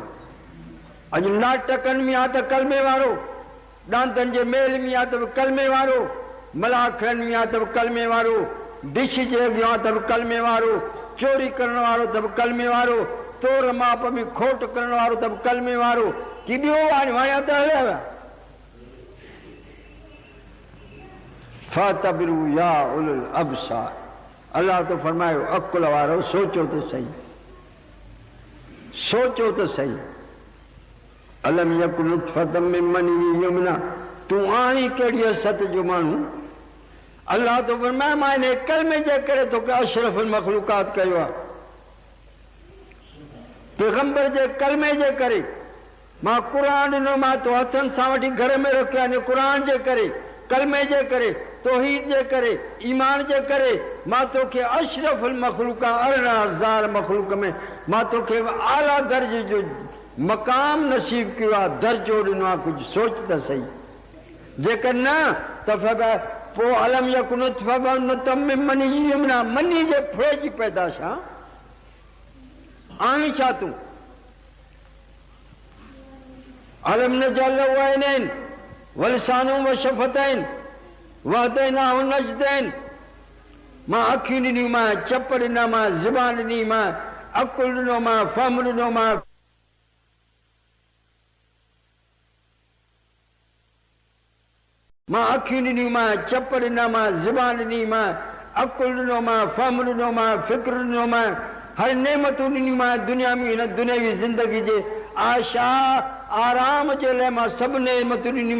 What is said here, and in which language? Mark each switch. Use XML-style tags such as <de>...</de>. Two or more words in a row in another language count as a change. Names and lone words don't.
<sd>अॼु नाटकनि में आहे त कलमे वारो, डांदनि जे मेल में आहे त बि कलमे वारो, मलाखड़नि में आहे त बि कलमे वारो, डिश जे अॻियां त बि कलमे वारो, चोरी करण वारो त बि कलमे वारो, तोड़ माप में खोट करण वारो त बि कलमे वारो। की ॿियो वणिया त हलिया।</sd> <ar>فاعتبروا يا أولي الأبصار,</ar> <sd>अल्लाह तो फरमायो अकुल वारो सोचो त सही, सोचो त सही।</sd> <ar>ألم يك نطفة من مني يمنى,</ar> <sd>तूं आहीं कहिड़ी असत जो माण्हू? अल्लाह तो फरमाए मां इन कलमे जे करे तोखे</sd> <ar>أشرف المخلوقات</ar> <sd>कयो आहे। पैगंबर जे कलमे जे करे मां क़ुर ॾिनो, मां तो हथनि सां वठी घर में रखियो आहे। क़ुर जे करे, कलमे जे करे, तौहीद जे करे, ईमान जे करे मां तोखे</sd> <ar>أشرف المخلوقات</ar> <sd>18,000 मखलूक में मां तोखे आला दर्जे जो मक़ाम नसीब कयो आहे, दर्जो ॾिनो आहे। कुझु सोच त सही। जेकर न त पोइ</sd> <ar>ألم يك نطفة من مني يمنى,</ar> <sd>मनी जे फुड़े जी पैदाश आहे। आहीं छा तूं?</sd> <ar>ألم نجعل له عينين ولسانا وشفتين وهديناه النجدين,</ar> <sd>मां अखियूं ॾिनियूं, मां चप ॾिना, मां ज़ुबान ॾिनी, मां अकुल ॾिनो, मां फहम ॾिनो, मां अखियूं ॾिनियूं, मां चप ॾिना, मां ज़ुबान ॾिनी, मां अकुल ॾिनो, मां फहम ॾिनो, मां फ़िक्र ॾिनो, मां हर नेमतूं ॾिनियूं, मां दुनिया में हिन दुनियावी ज़िंदगी जे आशा आराम जे लाइ मां सभु नेमतूं ॾिनियूं।</sd>